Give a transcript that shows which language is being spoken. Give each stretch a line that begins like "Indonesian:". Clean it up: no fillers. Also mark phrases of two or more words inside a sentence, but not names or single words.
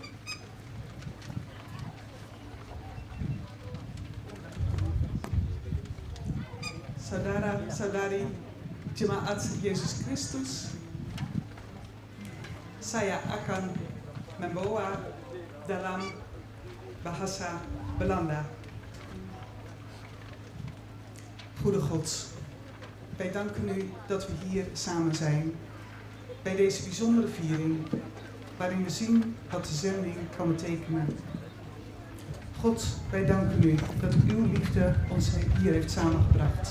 Indonesian: Saudara-saudari Jemaat Yesus Kristus, saya akan membawa dalam bahasa Belanda.
Dutch: Goede God, wij danken u dat we hier samen zijn bij deze bijzondere viering waarin we zien wat de zending kan betekenen. God, wij danken u dat uw liefde ons hier heeft samengebracht.